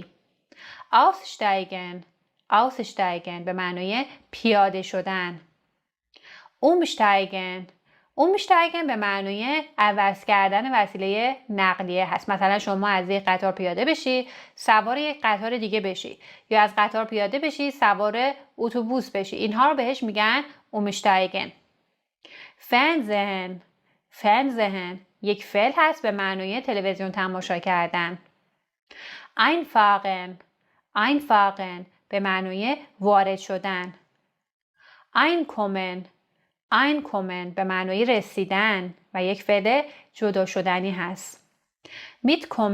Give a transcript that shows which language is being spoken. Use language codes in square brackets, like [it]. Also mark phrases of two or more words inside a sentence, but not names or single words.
[de] aussteigen aussteigen [fa] به معنای پیاده شدن. [de] umsteigen umsteigen [fa] به معنای عوض کردن وسیله نقلیه هست. مثلا شما از یک قطار پیاده بشی سوار یک قطار دیگه بشی یا از قطار پیاده بشی سوار اتوبوس بشی، اینها رو بهش میگن umsteigen. [de] fernsehen fernsehen [fa] یک فعل هست به معنای تلویزیون تماشا کردن. [de] einfahren einfahren [fa] به معنای وارد شدن. [de] einkommen einkommen [fa] به معنای رسیدن و یک فعل جدا شدنی هست.